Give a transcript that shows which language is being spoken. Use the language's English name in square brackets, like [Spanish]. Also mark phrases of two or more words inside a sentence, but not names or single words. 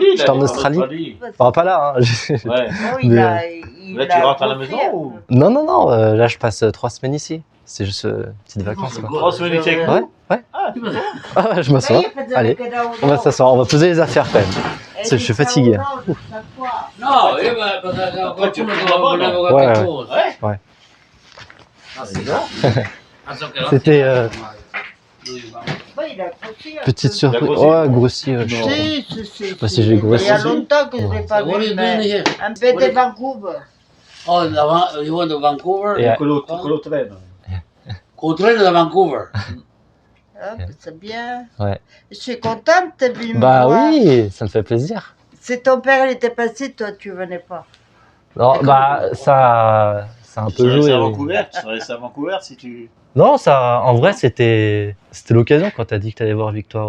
[French] J'étais en Australie. Enfin, pas là, hein. Ouais. Oh, il Mais- a, Là, tu rentres à la maison ou? Non, non, non, là je passe 3 semaines ici. C'est juste petites vacances quoi. 3 semaines ici avec Ouais, nous? ouais. Ah, tu vas voir. Ah ouais, je m'assois. Allez, on va s'asseoir, on va poser les affaires quand même. Je suis fatigué. [Italian] No, io qualcuno doveva [French] Ouais, [Italian] qualche cosa. [French] Ouais. [Italian] Ah, sì, no? Penso che [French] C'était Ouais, il a grossi un petite peu. surprise. grossi. Ouais, grossi. Non. [Italian] Si, [French] pas si j'ai grossi. Il y a longtemps que je ne l'ai pas [Italian] vuole [French] vu, [Italian] dire [French] mais [Italian] che [French] un peu de Vancouver. [English] oh, you went to Vancouver? Yeah. [Italian] Quello treno. Con treno da Vancouver? [French] Ah, c'est bien. Ouais. Je suis contente de venir me Bah voir. oui, ça me fait plaisir. Si ton père il était passé, toi tu venais pas. Non, bah ça a un Tu peu serais resté joué. à oui. Vancouver? Tu serais resté à Vancouver si tu... Non, ça, en vrai, c'était l'occasion quand t'as dit que t'allais voir Victoire.